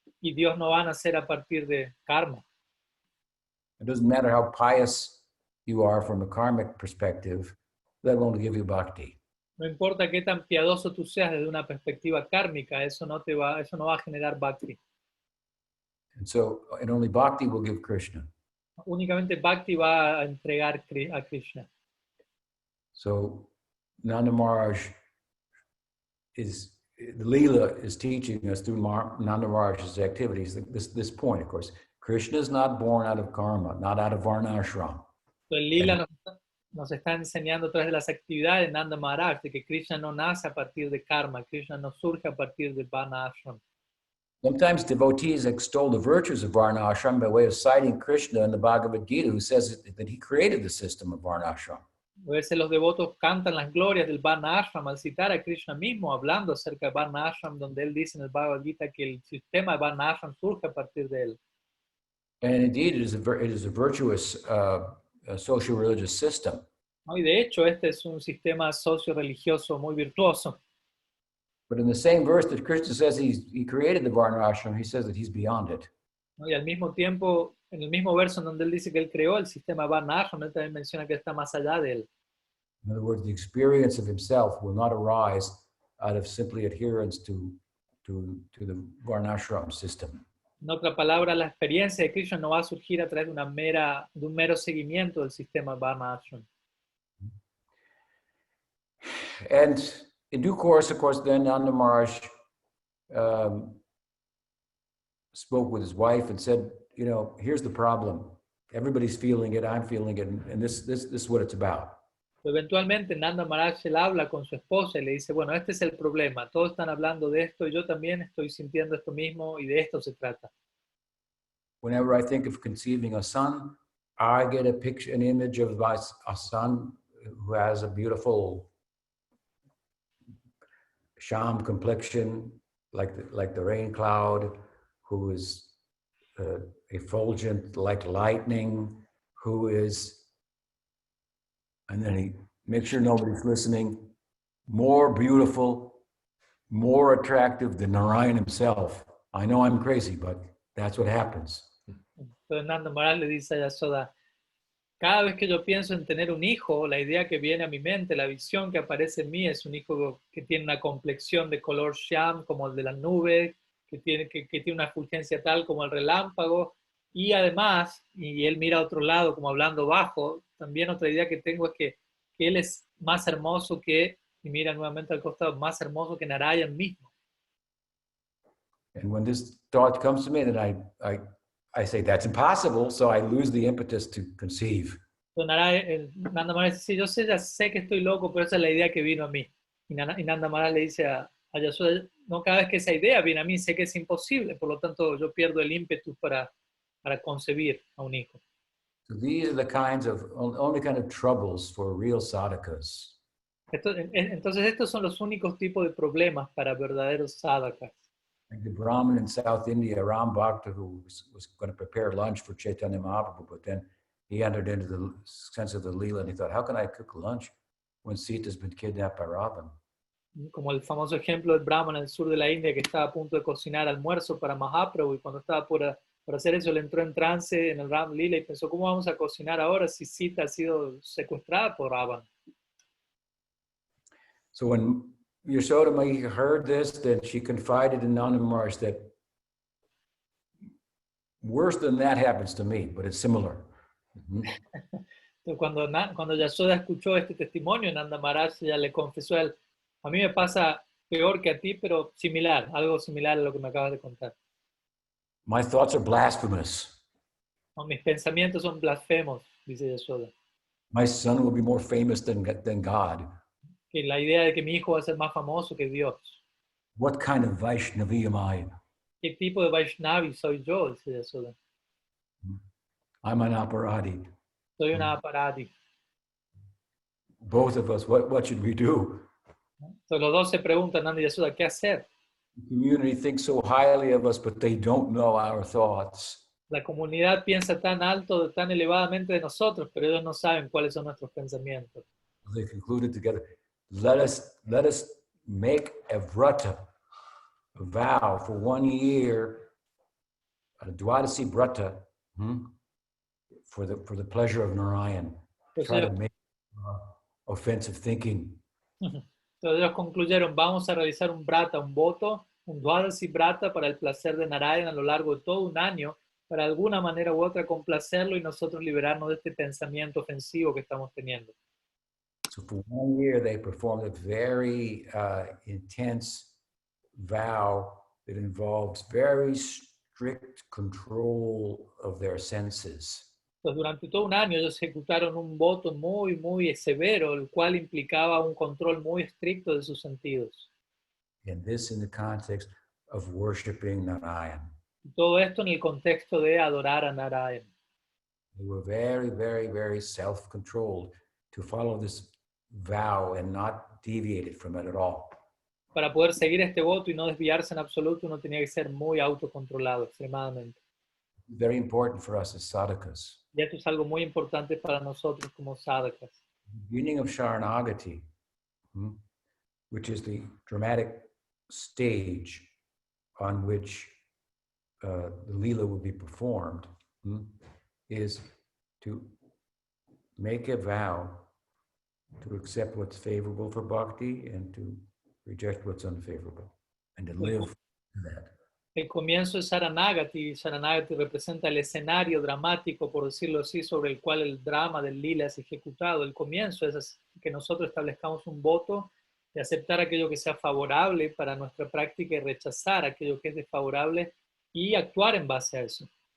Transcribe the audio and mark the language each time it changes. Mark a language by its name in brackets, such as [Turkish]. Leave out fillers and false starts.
[Spanish] Y Dios no va a nacer a partir de karma. [English] It doesn't matter how pious you are from a karmic perspective, that won't give you bhakti. [Spanish] No importa qué tan piadoso tú seas desde una perspectiva kármica, eso no va a generar bhakti. [English] And only bhakti will give Krishna. [Spanish] Únicamente bhakti va a entregar a Krishna. [English] So Nanda Maharaj the Leela is teaching us through Nanda Maharaj's activities this point, of course. Krishna is not born out of karma, not out of varnashram. [Spanish] So, el Lila nos está enseñando a través de las actividades de Nanda Maharaj de que Krishna no nace a partir de karma, Krishna no surge a partir de varna ashram. [English] Sometimes devotees extol the virtues of varna ashram by way of citing Krishna in the Bhagavad Gita, who says that he created the system of varna ashram. [Spanish] A veces los devotos cantan las glorias del varna ashram al citar a Krishna mismo, hablando acerca de varna ashram, donde él dice en el Bhagavad Gita que el sistema de varna ashram surge a partir de él. [English] And indeed, it is a virtuous social religious system. [Spanish] ¿No? Y de hecho, este es un sistema socio-religioso muy virtuoso. [English] But in the same verse that Krishna says he created the varna ashram, he says that he's beyond it. [Spanish] ¿No? Y al mismo tiempo, en el mismo verso en donde él dice que él creó el sistema varna ashram, él también menciona que está más allá de él. [English] In other words, the experience of himself will not arise out of simply adherence to the varnashram system. [Spanish] En otra palabra, la experiencia de Krishna no va a surgir a través de un mero seguimiento del sistema varna ashram. [English] And in due course, of course, then Nanda Maharaj spoke with his wife and said, here's the problem. Everybody's feeling it, I'm feeling it, and this is what it's about. [Spanish] Eventualmente Nanda Maharaj él habla con su esposa y le dice, bueno, este es el problema, todos están hablando de esto y yo también estoy sintiendo esto mismo y de esto se trata. [English] Whenever I think of conceiving a son, I get an image of a son who has a beautiful sham complexion, like the rain cloud, who is effulgent like lightning, who is, and then he makes sure nobody's listening, more beautiful, more attractive than Narayan himself. I know I'm crazy, but that's what happens. [Spanish] Entonces Nanda Maharaj le dice a Yashoda, cada vez que yo pienso en tener un hijo, la idea que viene a mi mente, la visión que aparece en mí es un hijo que tiene una complexión de color shyam como el de la nube, que tiene una fulgencia tal como el relámpago, y además, y él mira a otro lado como hablando bajo, también otra idea que tengo es que él es más hermoso y mira nuevamente al costado, más hermoso que Narayan mismo. [English] And when this thought comes to me, then I say, that's impossible, so I lose the impetus to conceive. [Spanish] Nanda Maharaj dice, yo ya sé que estoy loco, pero esa es la idea que vino a mí. Y Nanda Maharaj le dice a Yashoda, no, cada vez que esa idea viene a mí, sé que es imposible, por lo tanto yo pierdo el ímpetu para concebir a un hijo. [English] So these are the only kind of troubles for real sadhakas. [Spanish] Entonces estos son los únicos tipos de problemas para verdaderos sadhakas. [English] Like the Brahmin in South India, Ram Bhakta, who was going to prepare lunch for Chaitanya Mahaprabhu, but then he entered into the sense of the Leela and he thought, how can I cook lunch when Sita's been kidnapped by Ravan? [Spanish] Como el famoso ejemplo del Brahman en el sur de la India que estaba a punto de cocinar almuerzo para Mahaprabhu y cuando estaba por hacer eso le entró en trance en el Ram Lila y pensó, ¿cómo vamos a cocinar ahora si Sita ha sido secuestrada por Ravan? [English] So when Yashoda Mahi heard this, then she confided in Nanda Maharaj that Worse than that happens to me, but it's similar. [Spanish] Entonces, cuando Yasoda escuchó este testimonio, Nanda Maharaj ya le confesó a él, a mí me pasa peor que a ti, pero similar, algo similar a lo que me acabas de contar. [English] My thoughts are blasphemous. [Spanish] No, mis pensamientos son blasfemos, dice Yasoda. [English] My son will be more famous than God. [Spanish] Que la idea de que mi hijo va a ser más famoso que Dios. [English] What kind of Vaishnavi am I? [Spanish] ¿Qué tipo de Vaishnavi soy yo? Dice Yasoda. [English] I'm an aparadi. [Spanish] Soy una aparati. [English] Both of us, what should we do? [Spanish] Entonces los dos se preguntan, Nanda y Yasoda, ¿qué hacer? [English] The community thinks so highly of us, but they don't know our thoughts. [Spanish] La comunidad piensa tan alto, tan elevadamente de nosotros, pero ellos no saben cuáles son nuestros pensamientos. [English] They concluded together, let us make a vrata, a vow for 1 year, a Dwadasi vrata, for the pleasure of Narayan. Try to make offensive thinking. [Spanish] Entonces ellos concluyeron, vamos a realizar un brata, un voto, un Dwadasi brata para el placer de Narayana a lo largo de todo un año, para alguna manera u otra complacerlo y nosotros liberarnos de este pensamiento ofensivo que estamos teniendo. [English] So for 1 year, they performed a very intense vow that involves very strict control of their senses. [Spanish] Entonces, durante todo un año ellos ejecutaron un voto muy, muy severo, el cual implicaba un control muy estricto de sus sentidos. [English] And this in the context of worshiping Narayan. [Spanish] Y todo esto en el contexto de adorar a Narayana. [English] They were very, very, very self-controlled to follow this vow and not deviate it from it at all. [Spanish] Para poder seguir este voto y no desviarse en absoluto, uno tenía que ser muy autocontrolado, extremadamente. [English] Very important for us as sadhakas. [Spanish] Y esto es algo muy importante para nosotros como sadhakas. [English] Beginning of Sharanagati, which is the dramatic stage on which the Leela will be performed, is to make a vow to accept what's favorable for bhakti and to reject what's unfavorable, and to live that. [Spanish] El comienzo es Saranagati. Saranagati representa el escenario dramático, por decirlo así, sobre el cual el drama del lila es ejecutado. El comienzo es que nosotros establezcamos un voto de aceptar aquello que sea favorable para nuestra práctica y rechazar aquello que es desfavorable y actuar en base a eso.